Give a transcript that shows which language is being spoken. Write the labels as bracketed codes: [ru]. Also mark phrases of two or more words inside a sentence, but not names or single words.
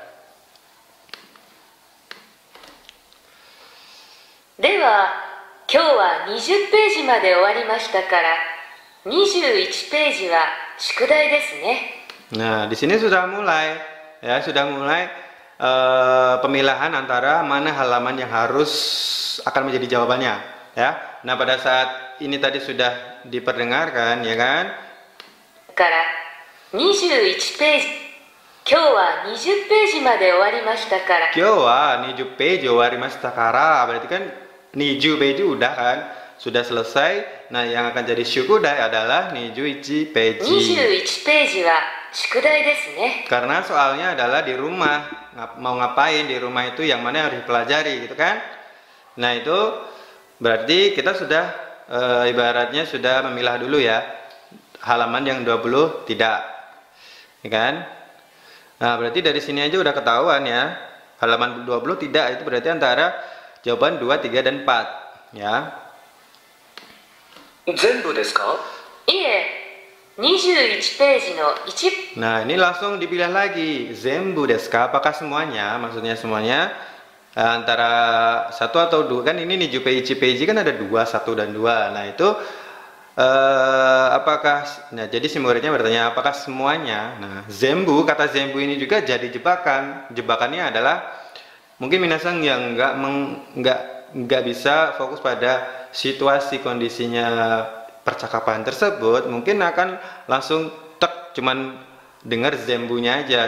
[id] Nah, di sini sudah mulai ya, pemilahan antara mana halaman yang harus akan menjadi jawabannya ya. Nah, pada saat ini tadi sudah diperdengarkan ya kan. [ja] 21 ページ今日は20ページまで終わりましたから。今日は20ページ終わりましたから [id] berarti kan 20 peji udah kan, sudah selesai. Nah, yang akan jadi syukudai adalah 21 peji. [ja] 21ページは宿題ですね。 [id] Karena soalnya adalah di rumah, mau ngapain di rumah itu yang mana harus dipelajari gitu kan. Nah, itu berarti kita sudah ibaratnya sudah memilah dulu ya, halaman yang 20 tidak ya kan. Nah, berarti dari sini aja udah ketahuan ya, halaman 20 tidak, itu berarti antara jawaban 2, 3, dan 4 ya. [ja] 全部ですか? いえ、21ページの1. [id] Nah, ini langsung dipilih lagi. [ja] 全部ですか? [id] Apakah semuanya? Maksudnya semuanya antara 1 atau 2 kan, ini nih peji kan ada 2, 1 dan 2. Nah, itu apakah, nah jadi si muridnya bertanya apakah semuanya. Nah, zenbu, kata zenbu ini juga jadi jebakan. Jebakannya adalah mungkin minasang yang nggak bisa fokus pada situasi kondisinya percakapan tersebut, mungkin akan langsung cuman dengar zenbunya aja.